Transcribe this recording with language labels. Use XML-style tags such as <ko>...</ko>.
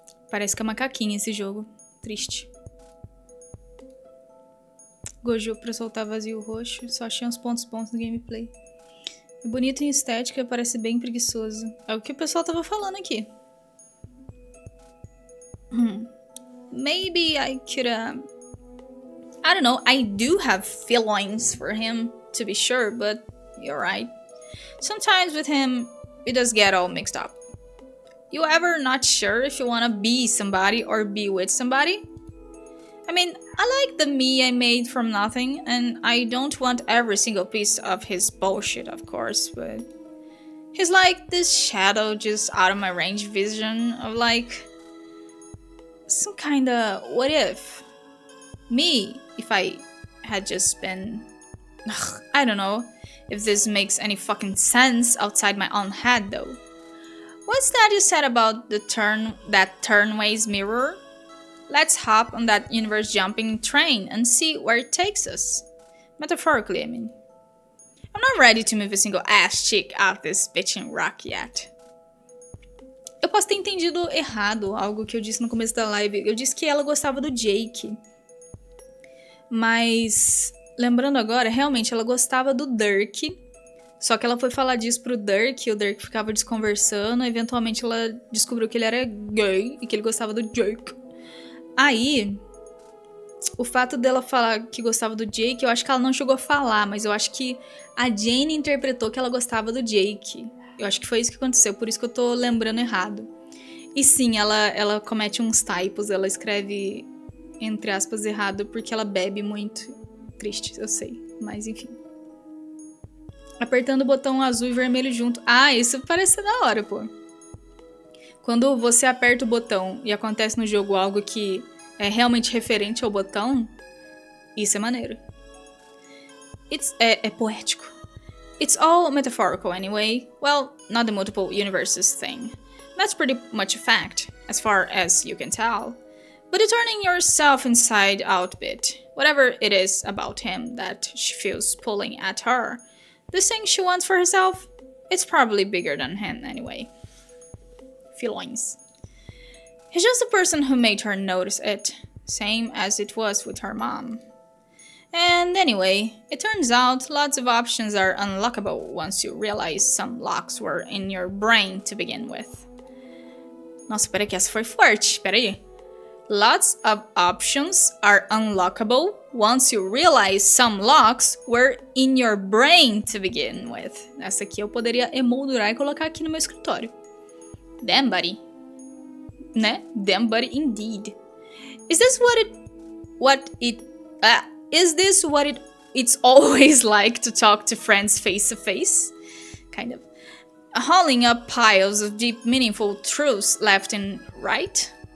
<pt>Parece que é macaquinha esse jogo. Triste. Gojo pra soltar vazio roxo. Só achei uns pontos bons no gameplay. É bonito em estética, parece bem preguiçoso. É o que o pessoal tava falando aqui.</pt> <en>Maybe I could, I don't know, I do have feelings for him, to be sure, but you're right. Sometimes with him, it does get all mixed up. You ever not sure if you wanna be somebody or be with somebody? I mean, I like the me I made from nothing, and I don't want every single piece of his bullshit, of course, but he's like this shadow just out of my range vision of like some kinda what if me if I had just been I don't know if this makes any fucking sense outside my own head though. What's that you said about the turnways mirror? Let's hop on that universe jumping train and see where it takes us. Metaphorically, I mean. I'm not ready to move a single ass cheek out this bitchin' rock yet.</en> <pt>Eu posso ter entendido errado algo que eu disse no começo da live. Eu disse que ela gostava do Jake. Mas, lembrando agora, realmente ela gostava do Dirk. Só que ela foi falar disso pro Dirk, e o Dirk ficava desconversando. Eventualmente ela descobriu que ele era gay e que ele gostava do Jake. Aí, o fato dela falar que gostava do Jake, eu acho que ela não chegou a falar, mas eu acho que a Jane interpretou que ela gostava do Jake. Eu acho que foi isso que aconteceu, por isso que eu tô lembrando errado. E sim, ela comete uns typos, ela escreve, entre aspas, errado, porque ela bebe muito. Triste, eu sei, mas enfim. Apertando o botão azul e vermelho junto. Ah, isso parece ser da hora, pô. Quando você aperta o botão e acontece no jogo algo que é realmente referente ao botão, isso é maneiro. É poético.</pt> <en>It's all metaphorical anyway. Well, not the multiple universes thing. That's pretty much a fact, as far as you can tell. But the turning yourself inside out bit, whatever it is about him that she feels pulling at her, the thing she wants for herself, it's probably bigger than him anyway. Feelings. He's just the person who made her notice it, same as it was with her mom. And anyway, it turns out lots of options are unlockable once you realize some locks were in your brain to begin with.</en> <pt>Nossa, peraí que essa foi forte, peraí.</pt> <en>Lots of options are unlockable once you realize some locks were in your brain to begin with.</en> <pt>Essa aqui eu poderia emoldurar e colocar aqui no meu escritório.</pt> <en>Damn, buddy.</en> <pt>Né?</pt> <en>Damn, buddy, indeed. Is this what it's always like to talk to friends face to face? Kind of. Hauling up piles of deep, meaningful truths left and right?</en>